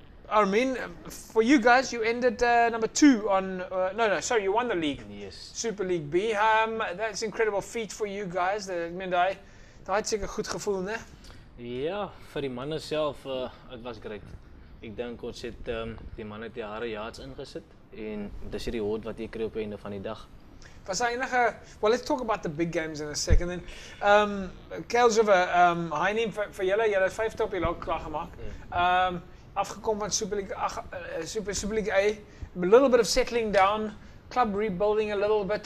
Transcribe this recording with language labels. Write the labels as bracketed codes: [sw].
[en] Armin, for you guys, you ended number 2 on. Sorry, you won the league. Yes. Super League B. That's an incredible feat for you guys. [af] Ek meen daai het seker goed gevoel, né? Ja, vir die manne self, het [en] was great. [af] Ek dink ons het die manne het die harde yards ingesit en dis hierdie hoed wat jy kry op die einde van die dag. [en] Was daar enige, well, let's talk about the big games in a second. Then, [af] Helderberg, Heini, vir julle het 50 op die log klaar gemaak. Afgekom van [en] Super League A, a little bit of settling down, club rebuilding a little bit.